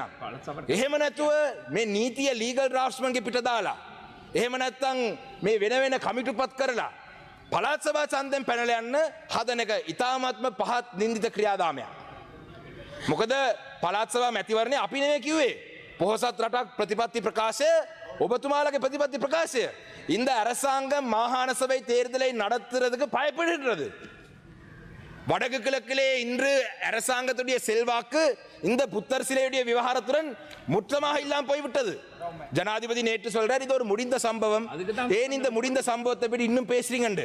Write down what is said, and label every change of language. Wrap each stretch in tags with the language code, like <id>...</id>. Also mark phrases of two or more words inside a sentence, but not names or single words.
<si>එහෙම නැතුව මේ නීතිය ලීගල් ඩ්‍රාෆ්ට්ස්මන්ගේ පිට දාලා එහෙම නැත්නම් මේ වෙන කමිටුපත් කරලා පළාත් සභා ඡන්දෙන් පැනලා යන්න හදන එක ඉතාමත්ම පහත් නින්දිත ක්‍රියාදාමයක්. මොකද පළාත් සභා මැතිවරණේ අපි නෙමෙයි කිව්වේ. පොහොසත් රටක් ප්‍රතිපත්ති ප්‍රකාශය ඔබතුමාලගේ</si> <ta>பிரதிபத்தி பிரகாஷ் இந்த அரசாங்கம் மாகாண சபை தேர்தலை நடத்துறதுக்கு பயப்படுகிறது. வடக்கு கிழக்கிலே இன்று அரசாங்கத்துடைய செல்வாக்கு இந்த புத்தர் சிலையுடைய விவகாரத்துடன் முற்றமாக இல்லாமல் போய்விட்டது. ஜனாதிபதி நேற்று சொல்றார் இது ஒரு முடிந்த சம்பவம். ஏன் இந்த முடிந்த சம்பவத்தை பற்றி இன்னும் பேசுறீங்க?</ta>